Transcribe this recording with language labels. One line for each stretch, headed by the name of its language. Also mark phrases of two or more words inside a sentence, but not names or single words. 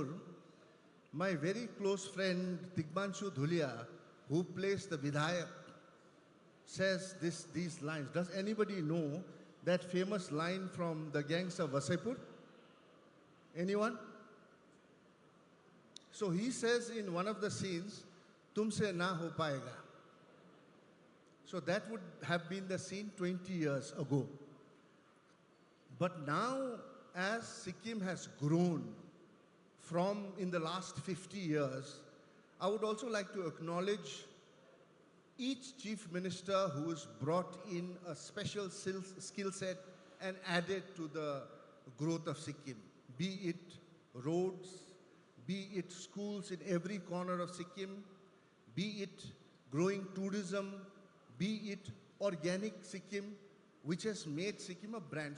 English: My very close friend Tigmanshu Dhulia, who plays the Vidhayak, says these lines. Does anybody know that famous line from the gangs of Vasaipur? Anyone? So he says in one of the scenes,
Hindi: "तुमसे ना हो पाएगा."
English: So that would have been the scene 20 years ago. But now, as Sikkim has grown from in the last 50 years, I would also like to acknowledge each chief minister who has brought in a special skill set and added to the growth of Sikkim, be it roads, be it schools in every corner of Sikkim, be it growing tourism, be it organic Sikkim, which has made Sikkim a brand.